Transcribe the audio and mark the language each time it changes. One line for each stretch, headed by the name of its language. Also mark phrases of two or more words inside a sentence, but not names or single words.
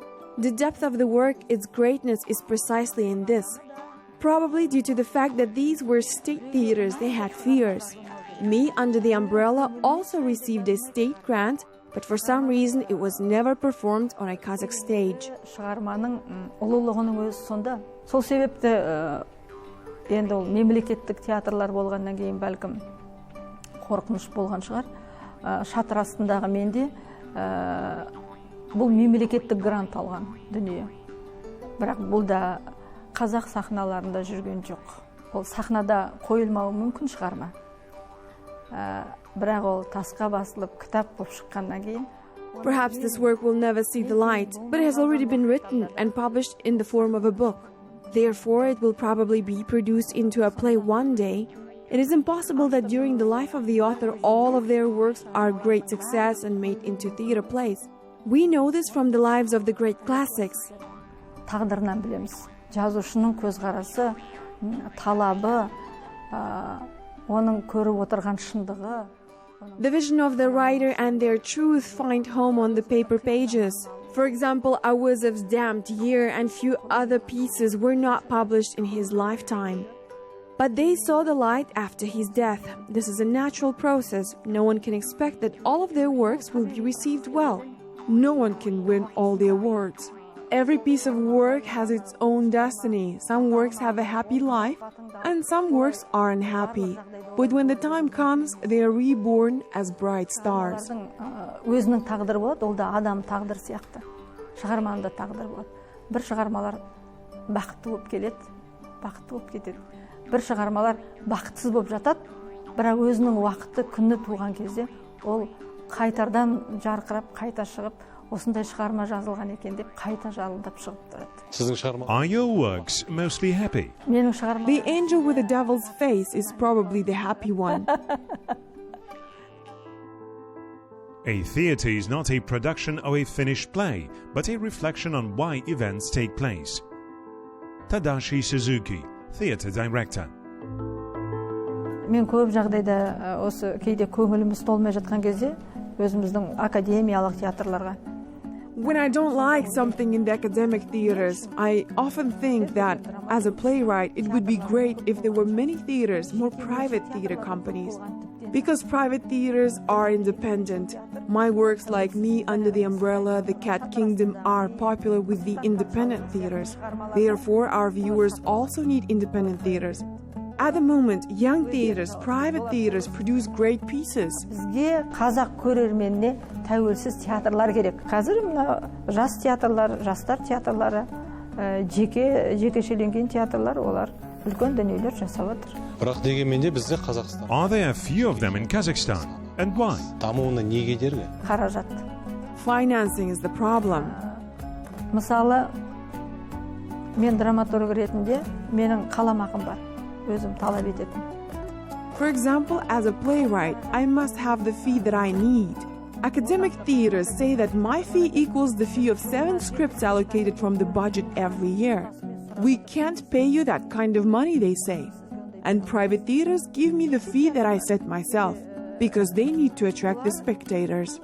English: The depth of the work, its greatness, is precisely in this. Probably due to the fact that these were state theaters, they had fears. Me, Under the Umbrella, also received a state grant, but for some reason it was never performed on a Kazakh stage.
Kazakh: Шығарманың ұлылығының өзі сонда. Сол себепті енді ол мемлекеттік театрлар болғаннан кейін бәлкім қорқыныш болған шығар. Шатыр астындағы менде бұл мемлекеттік грант алған дүние. Бірақ бұл да қазақ сахналарында жүрген жоқ. Ол сахнада қойылмауы мүмкін шығарма. Бірақ ол тасқа басылып кітап болып шыққаннан кейін.
English: Perhaps this work will never see the light, but it has already been written and published in the form of a book. Therefore, it will probably be produced into a play one day. It is impossible that during the life of the author all of their works are great success and made into theater plays. We know this from the lives of the great classics.
Kazakh: Тағдырынан білеміз. Жазушының көзқарасы, талабы, оның көріп отырған шындығы.
English: The vision of the writer and their truth find home on the paper pages. For example, Awuzov's Damned Year and few other pieces were not published in his lifetime. But they saw the light after his death. This is a natural process. No one can expect that all of their works will be received well. No one can win all the awards. Every piece of work has its own destiny. Some works have a happy life, and some works are unhappy. But when the time comes, they are reborn as bright stars.
Kazakh: Өзінің тағдыры болады, ол да адам тағдыры сияқты. Шығарманың да тағдыры болады. Бір шығармалар бақытты болып келеді, бақытты болып кетеді. Бір шығармалар бақытсыз болып жатады, бірақ өзінің уақыты күні туған кезде ол қайтардан жарқырап, қайта шығып, осындай шығарма жазылған екен деп қайта жалындап шығып тұрады.
English: Are your works mostly happy?
Kazakh: Менің шығармам.
English: The angel with the devil's face is probably the happy one. A theatre is not a production of a finished play, but a reflection on why events take place. Tadashi Suzuki, theatre director.
Kazakh: Мен көп жағдайда осы кейде көңіліміз толмай жатқан кезде өзіміздің академиялық театрларға.
English: When I don't like something in the academic theaters, I often think that as a playwright, it would be great if there were many theaters, more private theater companies. Because private theaters are independent. My works like Me, Under the Umbrella, The Cat Kingdom are popular with the independent theaters. Therefore, our viewers also need independent theaters. At the moment, young theaters, private theaters produce great pieces.
Kazakh: Бізге қазақ көрерменіне тәуелсіз театрлар керек. Қазір мына жас театрлар, жастар театрлары, жекешеленген театрлар, олар үлкен дүниелер жасап отыр. Бірақ дегенменде бізде Қазақстан.
English: Are there a few of them in Kazakhstan? And why?
Kazakh: Дамуына не кедергі? Қаражат.
English: Financing is the problem.
Kazakh: Мысалы, мен драматург ретінде менің қаламақым бар. Өзім талап ететін.
English: For example, as a playwright, I must have the fee that I need. Academic theaters say that my fee equals the fee of 7 scripts allocated from the budget every year. We can't pay you that kind of money, they say. And private theaters give me the fee that I set myself, because they need to attract the spectators.